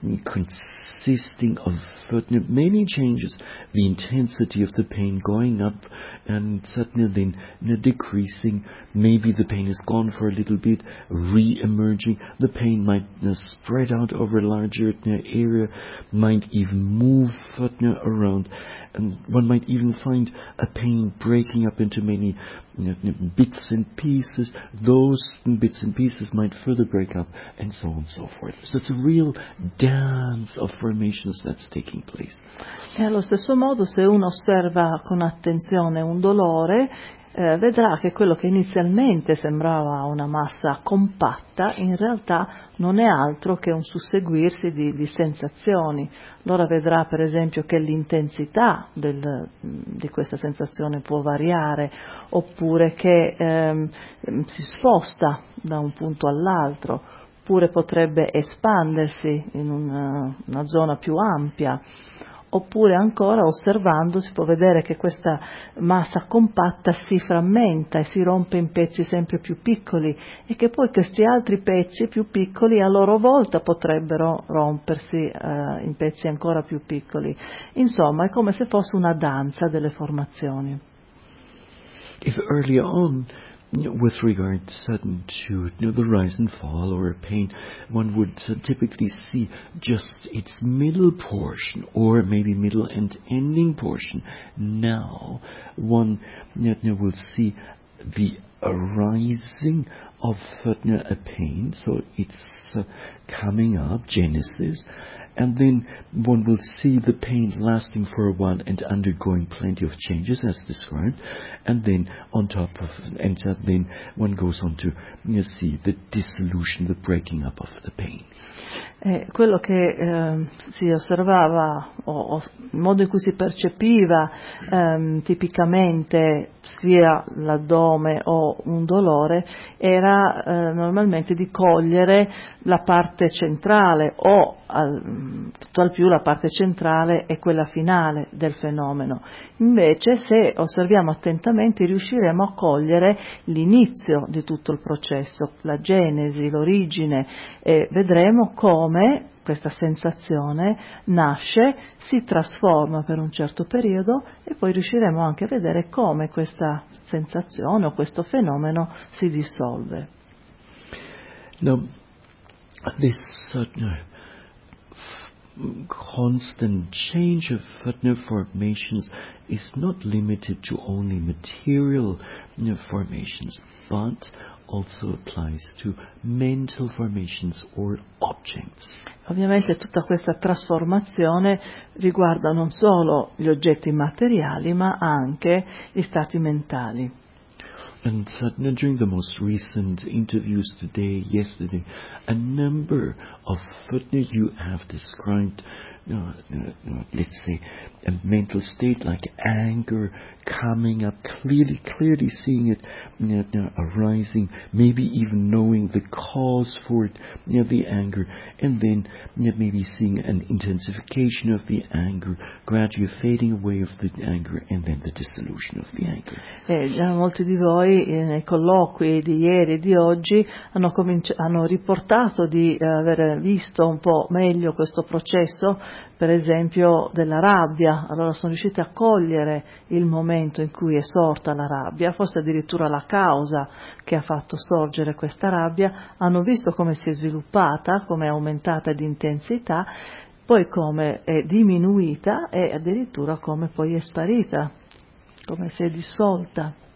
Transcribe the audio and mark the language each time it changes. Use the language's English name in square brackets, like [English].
[English] consisting of many changes, the intensity of the pain going up and suddenly then decreasing, maybe the pain is gone for a little bit, re-emerging, the pain might spread out over a larger area, might even move around, and one might even find a pain breaking up into many bits and pieces, those bits and pieces might further break up, and so on and so forth. So it's a real dance of formations that's taking place. [Italian] E allo stesso modo, se uno osserva con attenzione un dolore, vedrà che quello che inizialmente sembrava una massa compatta in realtà non è altro che un susseguirsi di sensazioni. Allora vedrà per esempio che l'intensità di questa sensazione può variare, oppure che si sposta da un punto all'altro, oppure potrebbe espandersi in una zona più ampia, oppure ancora osservando si può vedere che questa massa compatta si frammenta e si rompe in pezzi sempre più piccoli e che poi questi altri pezzi più piccoli a loro volta potrebbero rompersi in pezzi ancora più piccoli. Insomma, è come se fosse una danza delle formazioni. [English] If early on, with regard to sudden shoot, the rise and fall or a pain, one would typically see just its middle portion or maybe middle and ending portion. Now, one will see the arising of a pain, so it's coming up, genesis, and then one will see the pain lasting for a while and undergoing plenty of changes, as described, and then on top of and then one goes on to see the dissolution, the breaking up of the pain. [Italian] Quello che si osservava, o il modo in cui si percepiva tipicamente sia l'addome o un dolore, era normalmente di cogliere la parte centrale o tutt'al più la parte centrale e quella finale del fenomeno. Invece, se osserviamo attentamente, riusciremo a cogliere l'inizio di tutto il processo, la genesi, l'origine, e vedremo come questa sensazione nasce, si trasforma per un certo periodo e poi riusciremo anche a vedere come questa sensazione o questo fenomeno si dissolve. [English] Now, this constant change of Fatna formations is not limited to only material formations, but also applies to mental formations or objects. [Italian] Ovviamente tutta questa trasformazione riguarda non solo gli oggetti materiali, ma anche gli stati mentali. [English] And during the most recent interviews today, yesterday, a number of you have described, let's say, a mental state like anger coming up, clearly seeing it arising, maybe even knowing the cause for it, the anger, and then maybe seeing an intensification of the anger, gradually fading away of the anger, and then the dissolution of the anger. [Italian] Già molti di voi nei colloqui di ieri e di oggi hanno riportato di aver visto un po' meglio questo processo, per esempio della rabbia. Allora sono riusciti a cogliere il momento in cui è sorta la rabbia, forse addirittura la causa che ha fatto sorgere questa rabbia, hanno visto come si è sviluppata, come è aumentata di intensità, poi come è diminuita e addirittura come poi è sparita, come si è dissolta.